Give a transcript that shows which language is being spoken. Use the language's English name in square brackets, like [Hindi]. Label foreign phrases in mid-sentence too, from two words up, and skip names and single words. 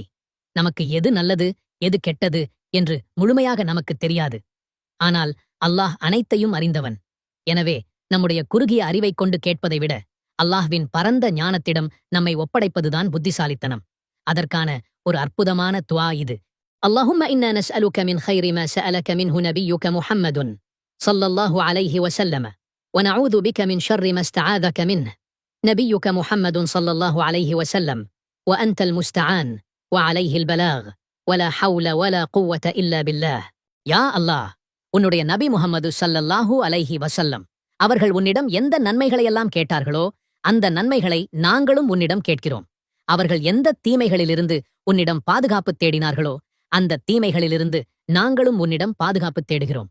[Tamil] நமக்கு எது நல்லது எது கெட்டது என்று முழுமையாக நமக்கு தெரியாது. ஆனால் அல்லாஹ் அனைத்தையும் அறிந்தவன். எனவே நம்முடைய குறுகிய அறிவைக் கொண்டு கேட்பதை விட அல்லாஹ்வின் பரந்த ஞானத்திடம் நம்மை ஒப்படைப்பதுதான் புத்திசாலித்தனம். அதற்கான ஒரு அற்புதமான துஆ இது. [Arabic] اللهم إنا نسألك من خير ما سألك منه نبيك محمد صلى الله عليه وسلم ونعوذ بك من شر ما استعاذك منه نبيك محمد صلى الله عليه وسلم وأنت المستعان وعليه البلاغ ولا حول ولا قوة إلا بالله. [Tamil] யா அல்லாஹ், உன்னுடைய நபி முஹம்மது [Arabic] صلى الله عليه وسلم [Tamil] அவர்கள் உன்னிடம் எந்த நன்மைகளையெல்லாம் கேட்டார்களோ அந்த நன்மைகளை நாங்களும் உன்னிடம் கேட்கிறோம். அவர்கள் எந்த தீமைகளிலிருந்து உன்னிடம் பாதுகாப்பு தேடினார்களோ அந்த தீமைகளிலிருந்து நாங்களும் உன்னிடம் பாதுகாப்பு தேடுகிறோம்.